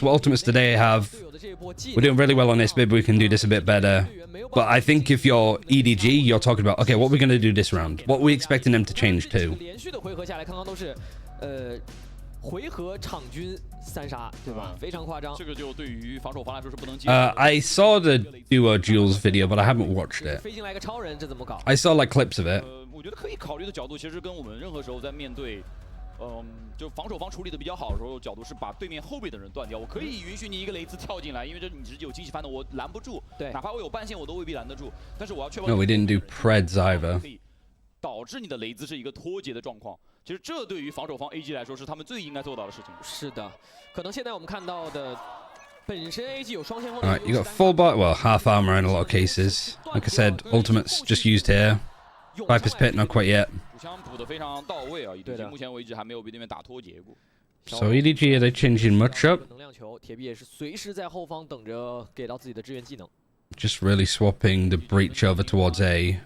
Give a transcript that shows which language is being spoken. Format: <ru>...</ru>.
<en>What ultimates do they have? We're doing really well on this. Maybe we can do this a bit better. But I think if you're EDG, you're talking about, okay, what are we going to do this round? What are we expecting them to change to?</en> <zh>连续的回合下来，刚刚都是回合场均3杀，对吧？非常夸张。这个就对于防守方来说是不能接。</zh> <en>I saw the duo Jules video, but I haven't watched it.</en> <zh>飞进来个超人，这怎么搞？</zh> <en>I saw like clips of it.</en> <zh>我觉得可以考虑的角度，其实跟我们任何时候在面对，就防守方处理的比较好的时候，角度是把对面后背的人断掉。我可以允许你一个雷兹跳进来，因为这你是有惊喜翻的，我拦不住。对，哪怕我有半线，我都未必拦得住。但是我要确保。</zh> <en>No, we didn't do Preds either.</en> <zh>导致你的雷兹是一个脱节的状况。其实这对于防守方 AG 来说是他们最应该做到的事情。是的，可能现在我们看到的。本身 AG 有双先锋。</zh> <en>Alright, you got full buy, well, half armor in a lot of cases. Like I said, ultimates just used here. Viper's Pit, not quite yet.</en> <zh>补枪补得非常到位啊，EDG目前为止还没有被对面打脱节过。</zh> <en>So EDG, are they changing much up?</en> <zh>能量球，铁臂也是随时在后方等着给到自己的支援技能。</zh> <en>Just really swapping the breach over towards A.</en>